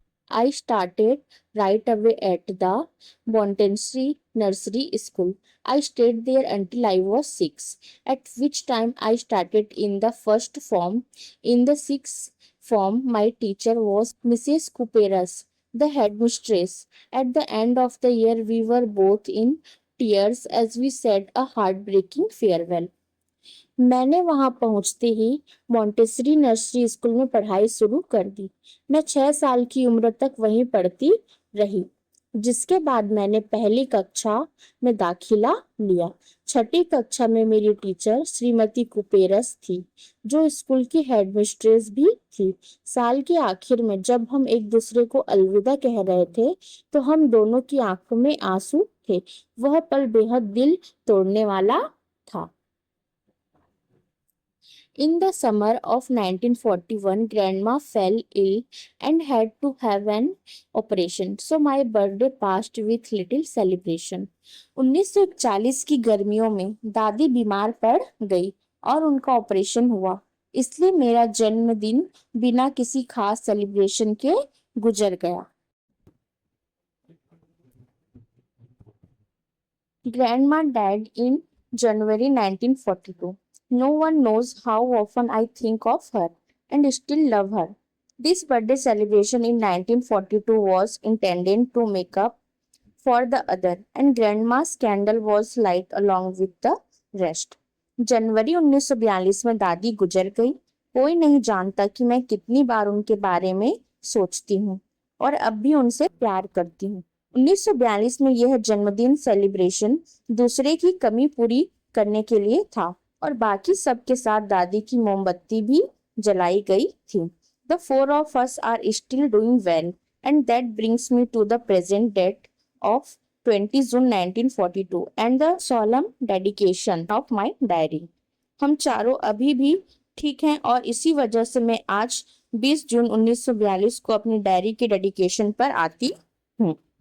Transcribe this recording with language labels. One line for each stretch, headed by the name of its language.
English: I started right away at the Montessori Nursery School. I stayed there until I was 6, at which time I started in the first form. In the sixth form, my teacher was Mrs. Cooperus. the headmistress. At the end of the year, we were both in tears as we said a heartbreaking farewell.
Hindi: मैंने वहां पहुंचते ही Montessori nursery school में पढ़ाई शुरू कर दी। मैं 6 साल की उम्र तक वहीं पढ़ती रही, जिसके बाद मैंने पहली कक्षा में दाखिला लिया। छठी कक्षा में मेरी टीचर श्रीमती कुपेरस थी, जो स्कूल की हेडमिस्ट्रेस भी थी। साल के आखिर में जब हम एक दूसरे को अलविदा कह रहे थे, तो हम दोनों की आंखों में आंसू थे। वह पल बेहद दिल तोड़ने वाला था।
English: In the summer of 1941, Grandma fell ill and had to have an operation. So my birthday passed with little celebration.
Hindi: 1941 की गर्मियों में दादी बीमार पड़ गई और उनका ऑपरेशन हुआ, इसलिए मेरा जन्मदिन बिना किसी खास सेलिब्रेशन के गुजर गया।
English: Grandma died in January 1942. No one knows how often I think of her and still love her. This birthday celebration in 1942 was intended to make up for the other, and Grandma's candle was light along with the rest.
Hindi: जनवरी 1942 में दादी गुजर गई। कोई नहीं जानता कि मैं कितनी बार उनके बारे में सोचती हूँ और अब भी उनसे प्यार करती हूँ। 1942 में यह जन्मदिन सेलिब्रेशन दूसरे की कमी पूरी करने के लिए था और बाकी सबके साथ दादी की मोमबत्ती भी जलाई गई थी।
English: The four of us are still doing well, and that brings me to the present date of 20 June 1942 and the solemn dedication of my diary.
Hindi: हम चारों अभी भी ठीक हैं और इसी वजह से मैं आज 20 जून 1942 को अपनी डायरी के डेडिकेशन पर आती हूँ।